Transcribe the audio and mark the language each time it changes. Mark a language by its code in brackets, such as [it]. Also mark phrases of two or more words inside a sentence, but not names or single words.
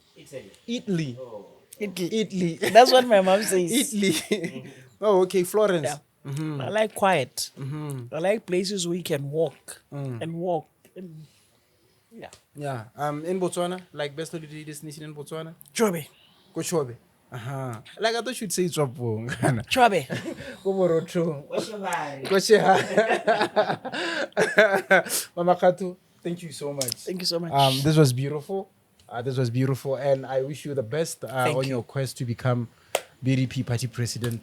[en] Italy. Oh. Italy. That's what my mom says. Italy. Oh, okay, Florence. Yeah. I like quiet. I like places where you can walk and walk. And, yeah. Yeah. In Botswana, like best holiday destination in Botswana? Chobe. Kochobe. Like, I thought you'd say Chopo. Chobe. Mama Katu, thank you so much. Thank you so much. This was beautiful. And I wish you the best on your quest to become BDP party president.